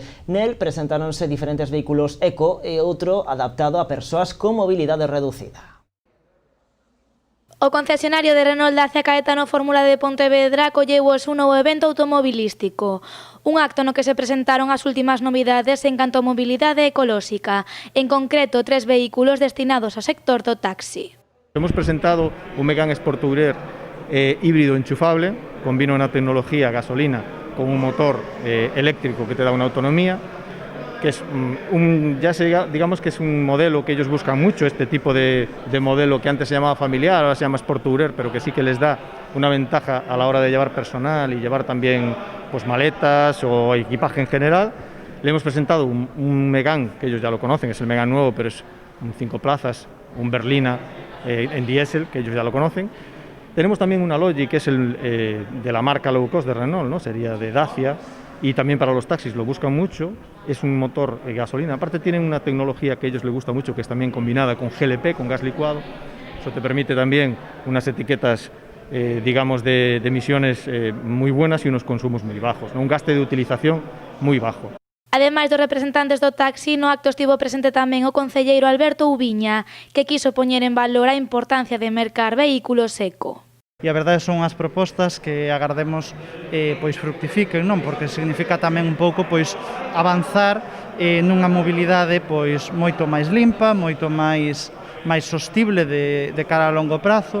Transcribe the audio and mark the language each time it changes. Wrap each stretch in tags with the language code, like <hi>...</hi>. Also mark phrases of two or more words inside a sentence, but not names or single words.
<gl>Nel presentáronse diferentes vehículos eco e outro adaptado a persoas con mobilidade reducida. O concesionario de Renault da Cea Caetano Fórmula de Pontevedra acolleu hoxe un novo evento automobilístico. Un acto no que se presentaron as últimas novidades en canto a mobilidade ecolóxica, en concreto 3 vehículos destinados ao sector do taxi.</gl> <es>Hemos presentado un Megane Sport Tourer híbrido enchufable, combina una tecnología gasolina con un motor eléctrico que te da una autonomía, que es digamos que es un modelo que ellos buscan mucho, este tipo de modelo que antes se llamaba familiar, ahora se llama Sport Tourer, pero que sí que les da una ventaja a la hora de llevar personal y llevar también pues maletas o equipaje en general. Le hemos presentado un Megane, que ellos ya lo conocen, es el Megane nuevo, pero es un 5 plazas, un Berlina en diésel, que ellos ya lo conocen. Tenemos también una Logi, que es de la marca low cost de Renault, ¿no? Sería de Dacia, y también para los taxis lo buscan mucho. Es un motor gasolina, aparte tienen una tecnología que a ellos les gusta mucho, que es también combinada con GLP, con gas licuado. Eso te permite también unas etiquetas digamos de emisiones muy buenas y unos consumos muy bajos, ¿no? Un gasto de utilización muy bajo.</es> <gl>Ademais dos representantes do taxi, no acto estivo presente tamén o concelleiro Alberto Ubiña, que quiso poñer en valor a importancia de mercar vehículos eco. E a verdade son as propostas que agardemos pois fructifiquen, non? Porque significa tamén un pouco pois avanzar nunha mobilidade pois moito máis limpa, moito máis sostible de cara a longo prazo.</gl>